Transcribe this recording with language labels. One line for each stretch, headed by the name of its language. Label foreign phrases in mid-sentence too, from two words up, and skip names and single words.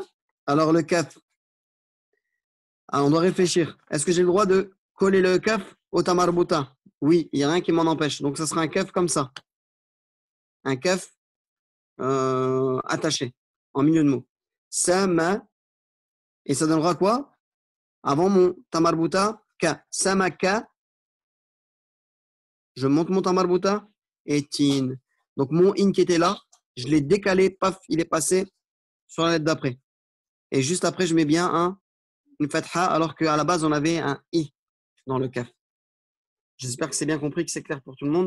French: Alors, le kaf, on doit réfléchir. Est-ce que j'ai le droit de coller le kaf au tamarbuta? Oui, il n'y a rien qui m'en empêche. Donc, ça sera un kaf comme ça. Un kaf attaché en milieu de mot. Sama, et ça donnera quoi? Avant mon tamarbuta, ka. Samaka, je monte mon tamarbuta, et tin. Donc, mon in qui était là, je l'ai décalé, paf, il est passé sur la lettre d'après. Et juste après, je mets bien une fatha, alors qu'à la base, on avait un i dans le kaf. J'espère que c'est bien compris, que c'est clair pour tout le monde.